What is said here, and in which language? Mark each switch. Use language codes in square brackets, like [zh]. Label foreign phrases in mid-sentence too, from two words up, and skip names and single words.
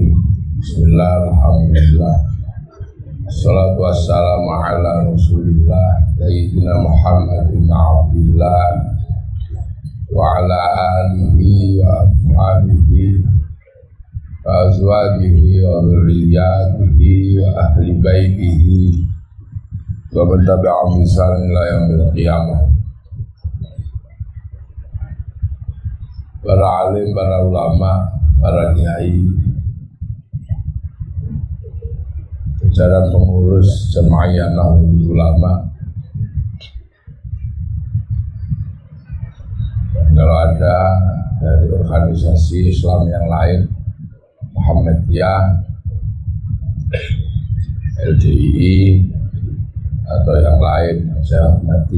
[ar] بسم الله الرحمن الرحيم الصلاة والسلام على رسول الله سيدنا محمد بن عبد الله وعلى آله وأصحابه وأزواجه وذرياته وأهل بيته ومن تبعهم بإحسان إلى يوم القيامة. [id] Para alim, para ulama, para kiai, jajaran pengurus Jamaiyah Nahdlatul Ulama, kalau ada dari organisasi Islam yang lain, Muhammadiyah, LDII atau yang lain, saya hormati.